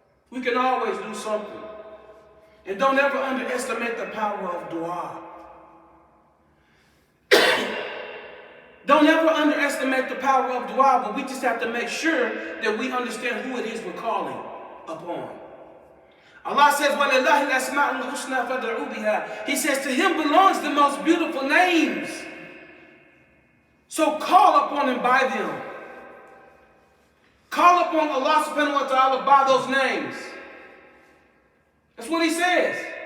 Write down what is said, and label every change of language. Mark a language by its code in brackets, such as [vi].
[en] We can always do something. And don't ever underestimate the power of dua. Don't ever underestimate the power of dua, but we just have to make sure that we understand who it is we're calling upon. Allah says, [ar] وَلِلَّهِ الْأَسْمَاءُ الْحُسْنَى فَادْعُوا بِهَا. [en] He says, to Him belongs the most beautiful names. So call upon Him by them. Call upon Allah subhanahu wa ta'ala by those names. That's what He says.